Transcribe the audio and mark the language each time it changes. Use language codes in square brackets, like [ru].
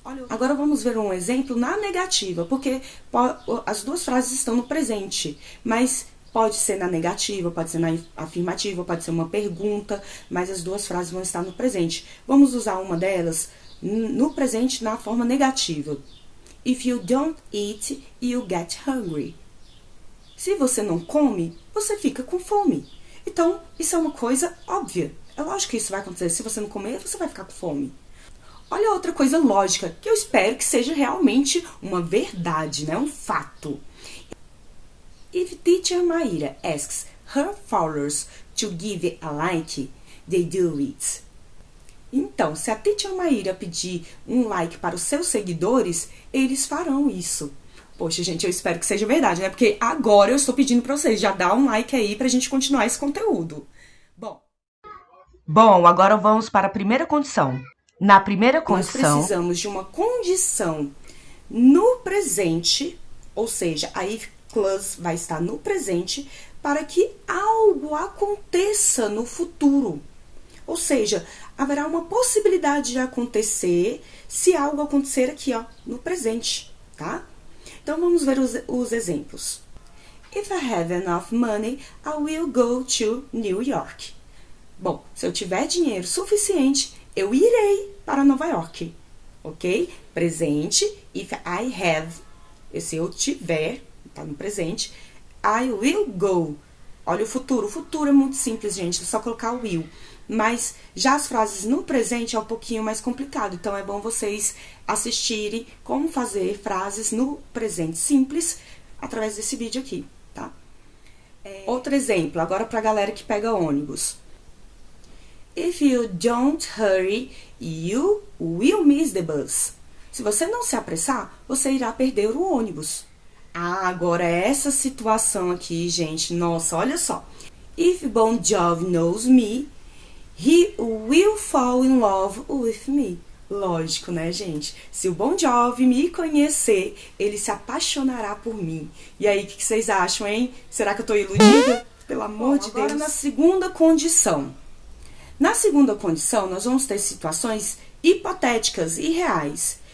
[pt] Agora vamos ver um exemplo na negativa, porque as duas frases estão no presente, mas pode ser na negativa, pode ser na afirmativa, pode ser uma pergunta, mas as duas frases vão estar no presente. Vamos usar uma delas no presente na forma negativa. [en] If you don't eat, you get hungry. [pt] Se você não come, você fica com fome. Então, isso é uma coisa óbvia. É lógico que isso vai acontecer. Se você não comer, você vai ficar com fome. Olha outra coisa lógica, que eu espero que seja realmente uma verdade, né? Um fato. [en] If teacher Maíra asks her followers to give a like, they do it. [pt] Então, se a teacher Maíra pedir um like para os seus seguidores, eles farão isso. Poxa, gente, eu espero que seja verdade, né? Porque agora eu estou pedindo para vocês, já dá um like aí pra gente continuar esse conteúdo. Bom, agora vamos para a primeira condição. Na primeira condição, nós precisamos de uma condição no presente, ou seja, a if clause vai estar no presente para que algo aconteça no futuro. Ou seja, haverá uma possibilidade de acontecer se algo acontecer aqui, ó, no presente, tá? Então, vamos ver os exemplos. [en] If I have enough money, I will go to New York. [pt] Bom, se eu tiver dinheiro suficiente, eu irei para Nova York, ok? Presente, [en] if I have, [pt] se eu tiver, tá no presente, [en] I will go. [pt] Olha o futuro é muito simples, gente, é só colocar o will. Mas já as frases no presente é um pouquinho mais complicado, então é bom vocês assistirem como fazer frases no presente simples através desse vídeo aqui, tá? Outro exemplo, agora pra galera que pega ônibus. [en] If you don't hurry, you will miss the bus. [pt] Se você não se apressar, você irá perder o ônibus. Ah, agora essa situação aqui, gente, nossa, olha só. [en] If Bon Jovi knows me, he will fall in love with me. [pt] Lógico, né, gente? Se o Bon Jovi me conhecer, ele se apaixonará por mim. E aí, o que vocês acham, hein? Será que eu tô iludida? Pelo amor de Deus. Agora, na segunda condição. Na segunda condição, nós vamos ter situações hipotéticas e reais,